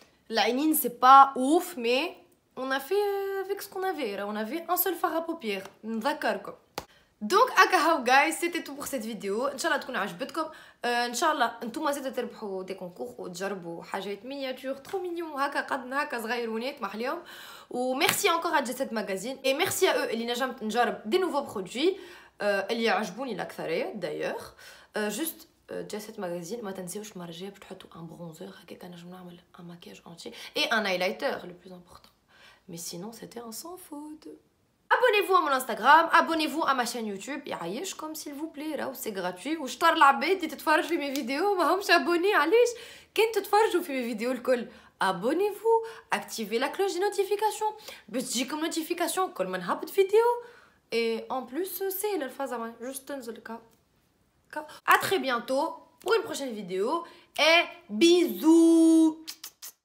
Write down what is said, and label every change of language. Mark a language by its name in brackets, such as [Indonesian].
[Arabic] العينين [French] c'est pas ouf mais on a fait avec ce qu'on avait. On avait un seul fard à paupières. [Arabic] نذكركم. [French] Donc [Arabic] هاو [French] guys, c'était tout pour cette vidéo. [Arabic] ان شاء الله تكون عجبتكم. ان شاء الله انتم زيد تربحوا [French] دي كونكور [Arabic] وتجربوا حاجات مينياتور [French] ترو مينيون [Arabic] هكا قدنا هكا صغيرونات محليهم. [French] وميرسي encore à Jet Set Magazine et merci à eux [Arabic] اللي نجمت نجرب [French] دي nouveaux produits [Arabic] اللي عجبوني الاكثريه [French] d'ailleurs. [Arabic] Juste Jet Set Magazine ما تنسيوش المره الجايه باش تحطوا ان برونزر هكا نجم نعمل [French] un maquillage entier et un highlighter le plus important. Mais sinon c'était un sans faute. Abonnez-vous à mon Instagram, abonnez-vous à ma chaîne YouTube. [Arabic] يعيشكم [French] s'il vous plaît, [Arabic] راهو [French] c'est gratuit. [Arabic] وشطار العباد اللي تتفرج في [French] mes vidéos [Arabic] ما همش abonnés علاش؟ كان تتفرجوا في mes vidéos الكل [French] abonnez-vous, activez la cloche des notifications [Arabic] باش تجيكم notification كل ما نهبط فيديو. [French] Et en plus c'est [Arabic] الفا زعما [French] juste [Arabic] تنزل كا. [French] À très bientôt pour une prochaine vidéo et bisous.